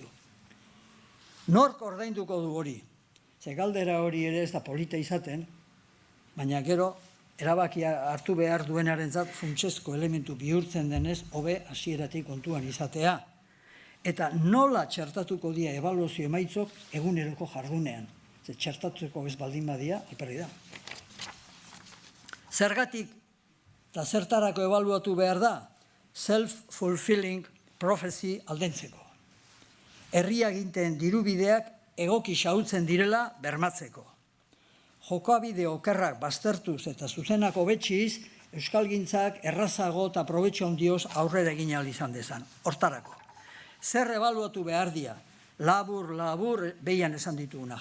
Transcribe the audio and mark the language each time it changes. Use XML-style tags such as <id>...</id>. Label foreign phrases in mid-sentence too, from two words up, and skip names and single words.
<eu>Nork ordainduko du hori? Ze galdera hori ere ez da polita izaten, baina gero, erabakia hartu behar duenarentzat funtsezko elementu bihurtzen denez, hobe hasieratik kontuan izatea. Eta nola txertatuko dira ebaluazio emaitzok eguneroko jardunean. Ze txertatuko ez baldin badia, alperri da. Zergatik eta zertarako ebaluatu behar da?</eu> <en>Self-fulfilling prophecy</en> <eu>aldentzeko. Herriaginten dirubideak egoki xahutzen direla bermatzeko. Jokabide okerrak baztertuz eta zuzenak hobetxiz, euskalgintzak errazago eta probetxo ondioz aurrera egin ahal izan dezan. Hortarako. Zer ebaluatu behar dira? Labur, behian esan dituguna.</eu>